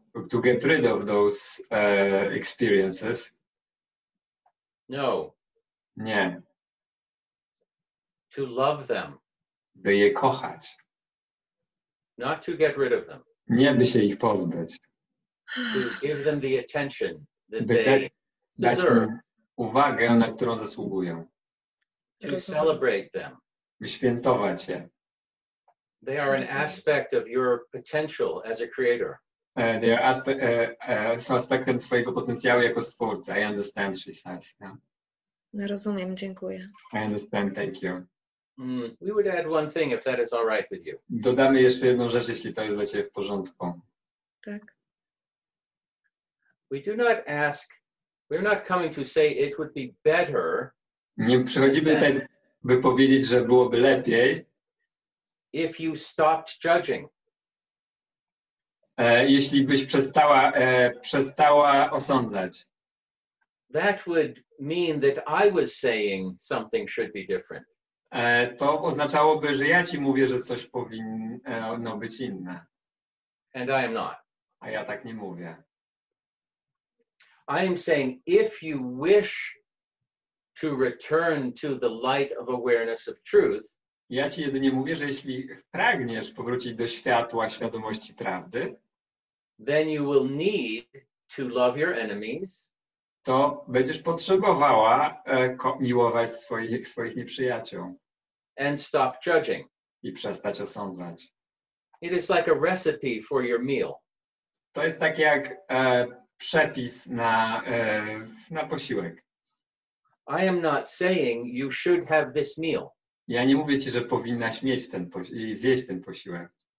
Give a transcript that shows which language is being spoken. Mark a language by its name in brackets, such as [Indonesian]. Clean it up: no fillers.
[English] To get rid of those experiences. No. [Polish] Nie. [English] To love them. [Polish] By je kochać. [English] Not to get rid of them. [Polish] Nie by się ich pozbyć. [English] To give them the attention that [Polish] by [English] they [Polish] dać [English] deserve. [Polish] im uwagę, na którą zasługują. [English] To celebrate them. [Polish] By świętować je. [English] They are an aspect of your potential as a creator. They are [Polish] są aspektem twojego potencjału jako stwórcy. [English] I understand, she says. Yeah. [Polish] Rozumiem, dziękuję. [English] I understand, thank you. We would add one thing if that is all right with you. [Polish] Dodamy jeszcze jedną rzecz, jeśli to jest dla ciebie w porządku. Tak. [English] We do not ask, we're not coming to say it would be better. [Polish] Nie przychodzimy tutaj, by powiedzieć, że byłoby lepiej, [English] if you stopped judging. [Polish] Jeśli byś przestała osądzać. [English] That would mean that I was saying something should be different. [Polish] To oznaczałoby, że ja ci mówię, że coś powinno być inne. [English] And I am not. [Polish] A ja tak nie mówię. [English] I am saying if you wish to return to the light of awareness of truth, [Polish] Ja ci jedynie mówię, że jeśli pragniesz powrócić do światła świadomości prawdy, [English] then you will need to love your enemies, [Polish] to będziesz potrzebowała miłować swoich nieprzyjaciół [English] and stop judging. [Polish] i przestać osądzać. [English] It is like a recipe for your meal. [Polish] To jest tak jak przepis na posiłek. [English] I am not saying you should have this meal, [Polish] Ja nie mówię ci, że powinnaś mieć i zjeść ten posiłek.